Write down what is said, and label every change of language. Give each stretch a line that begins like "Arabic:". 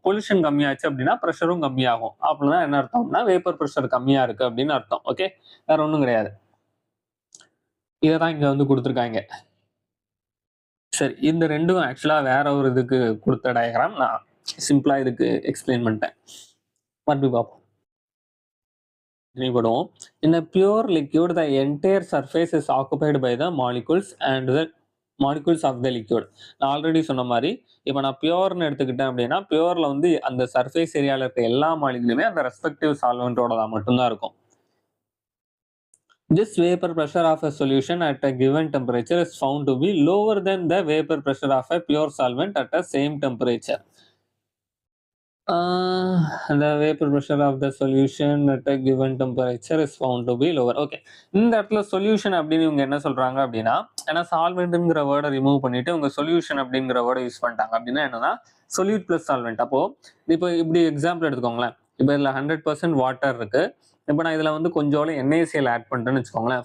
Tamil: Collision கம்மியாச்சு அப்படின்னா ப்ரெஷரும் கம்மியாகும். அப்படின்னா என்ன அர்த்தம்னா வேப்பர் ப்ரெஷர் கம்மியா இருக்கு அப்படின்னு அர்த்தம். ஓகே, வேற ஒன்றும் கிடையாது. இதைதான் இங்க வந்து கொடுத்துருக்காங்க. சரி, இந்த ரெண்டும் ஆக்சுவலா வேற ஒரு இதுக்கு கொடுத்த டயக்ராம், நான் சிம்பிளா இதுக்கு எக்ஸ்பிளைன் பண்ணிட்டேன். மறுபடியும் பார்ப்போம்.
English: In a pure liquid, the entire surface is occupied by the molecules and the molecules of the liquid.
Tamil: நான் ஆல்ரெடி சொன்ன மாதிரி இப்போ நான் பியூர்னு எடுத்துக்கிட்டேன் அப்படின்னா பியூர்ல வந்து அந்த சர்ஃபேஸ் ஏரியாவில் இருக்க எல்லா மாலிகுலுமே அந்த ரெஸ்பெக்டிவ் சால்வெண்டோட தான் மட்டும்தான் இருக்கும்.
English: This vapor pressure of a solution at a given temperature is found to be lower than the vapor pressure of a pure solvent at the same temperature. The vapor pressure of the solution at a given temperature is found to be lower.
Tamil: Okay, இந்த இடத்துல solution அப்படின்னு இவங்க என்ன சொல்றாங்க அப்படின்னா, ஏன்னா சால்வெண்ட்ங்கிற வேர்டை remove பண்ணிட்டு உங்க சொல்யூஷன் அப்படிங்கிற வேர்டை யூஸ் பண்ணிட்டாங்க. அப்படின்னா என்னன்னா சொல்யூட் பிளஸ் சால்வெண்ட். அப்போ இப்போ இப்படி எக்ஸாம்பிள் எடுத்துக்கோங்களேன். இப்போ இதுல 100% வாட்டர் இருக்கு. இப்போ நான் இதுல வந்து கொஞ்சோட NaCl ஆட் பண்ணிட்டேன்னு வச்சுக்கோங்களேன்.